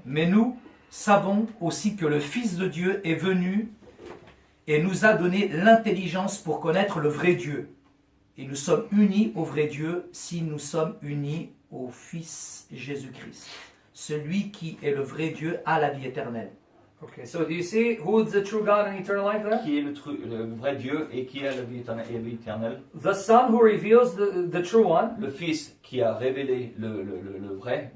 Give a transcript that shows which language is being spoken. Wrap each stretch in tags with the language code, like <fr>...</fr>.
<fr>Mais nous savons aussi que le Fils de Dieu est venu et nous a donné l'intelligence pour connaître le vrai Dieu. Et nous sommes unis au vrai Dieu si nous sommes unis au Fils Jésus-Christ. Celui qui est le vrai Dieu a la vie éternelle.</fr> <en>Okay, so do you see who is the true God and eternal life there?</en> <fr>Qui est le vrai Dieu et qui a la vie éternelle.</fr> <en>The Son who reveals the true one</en> <fr>Le Fils qui a révélé le vrai</fr>